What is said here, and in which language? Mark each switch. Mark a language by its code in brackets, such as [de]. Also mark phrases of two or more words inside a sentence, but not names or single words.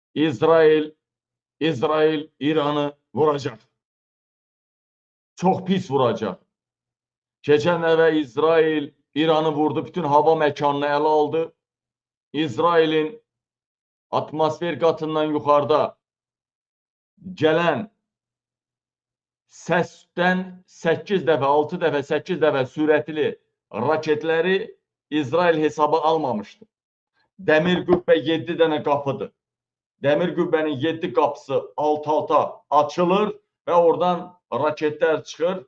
[tr] İsrail İran'ı vuracak. Çok pis vuracak. Geçen eve İsrail İran'ı vurdu. Bütün hava mekanını ele aldı. [az] İsrail'in atmosfer qatından yuxarıda gələn səsdən 8 dəfə, 6 dəfə, 8 dəfə sürətli raketləri İsrail hesaba almamışdı. Dəmir qübbə 7 dənə qapıdır. Dəmir qübbənin 7 qapısı alt-alta açılır və oradan raketlər çıxır.